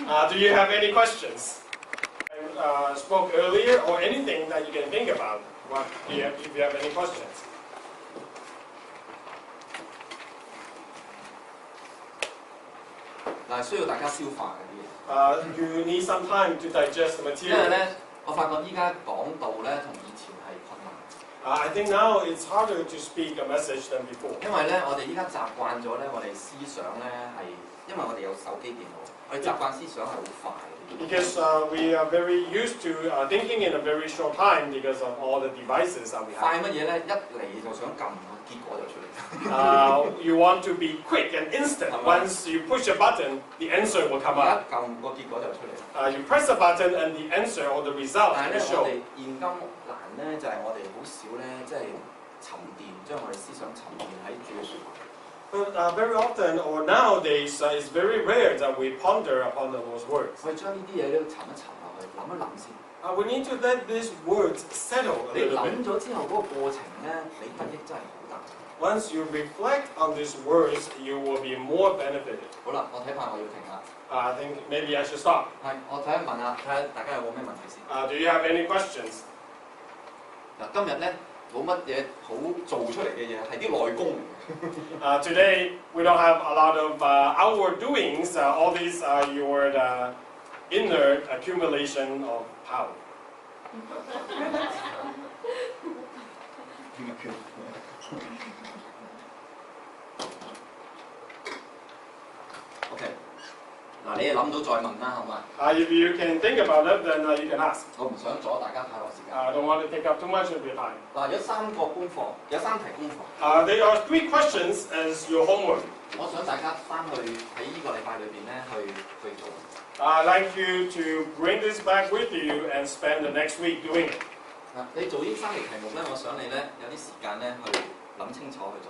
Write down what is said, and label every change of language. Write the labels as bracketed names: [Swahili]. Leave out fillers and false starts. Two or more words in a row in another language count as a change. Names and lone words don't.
[English] Do you have any questions? I spoke earlier or anything that you can think about. If you have any questions. [Cantonese] 但係需要大家消化嘅啲嘢， [English] You need some time to digest the [Cantonese] 因為 [English] material. [Cantonese] 咧，我發覺依家講道咧同以前係困難， [English] I think now it's harder to speak a message than before. [Cantonese] 因為咧我哋依家習慣咗咧，我哋思想咧係，因為我哋有手機電腦，我哋習慣思想係好快嘅。 [English] Because we are very used to thinking in a very short time because of all the devices that we [Cantonese] 快 [English] have. [Cantonese] 乜嘢咧？一嚟就想撳，結果就出嚟。 [English] You want to be quick and instant. Once you push a button, the answer will come [Cantonese] 一 [English] up. [Cantonese] 撳個結果就出嚟。 [English] You press a button and the answer or the result [Cantonese] 但係咧， [English] will [Cantonese] 我 [English] show. [Cantonese] 哋現今難咧，就係我哋好少咧，即係沉澱，將我哋思想沉澱喺主嘅説話。 [English] But very often or nowadays, it's very rare that we ponder upon the Lord's words. [Cantonese] 我哋將呢啲嘢咧沉一沉落去，諗一諗先。 [English] We need to let these words settle a [Cantonese] 你 [English] little [Cantonese] 諗 [English] bit. [Cantonese] 咗之後嗰個過程咧，你得益真係好大。 [English] Once you reflect on these words, you will be more benefited. [Cantonese] 好啦，我睇怕我要停啦。 [English] I think maybe I should stop. [Cantonese] 係，我睇下問下，睇下大家有冇咩問題先。 [English] Do you have any questions? [Cantonese] 嗱，今日咧冇乜嘢好做出嚟嘅嘢，係啲內功嚟嘅。 [English] Today, we don't have a lot of outward doings. All these are your inner accumulation of power. [Cantonese] OK，嗱，你哋諗到再問啦，好嘛？ [English] If you can think about it, then you can ask. [Cantonese] 我唔想阻大家太耐時間。 [English] I don't want to take up too much of your time. [Cantonese] 嗱，有3個功課，有3題功課。 [English] There are 3 questions as your homework. [Cantonese] 我想大家翻去喺呢個禮拜裏邊咧去做。 [English] I'd like you to bring this back with you and spend the next week doing it. [Cantonese] 嗱，你做呢3題題目咧，我想你咧有啲時間咧去諗清楚去做。